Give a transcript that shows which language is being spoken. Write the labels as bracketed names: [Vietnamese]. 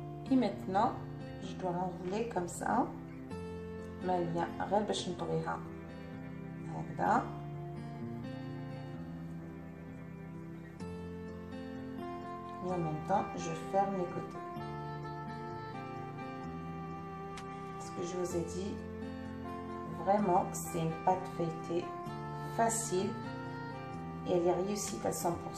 [French] Et maintenant, je dois l'enrouler comme ça. [Arabic] مالية غير باش نطويها هكذا. [French] Et en même temps, je ferme les côtés. Ce que je vous ai dit, vraiment, c'est une pâte feuilletée facile et elle est réussite à 100%.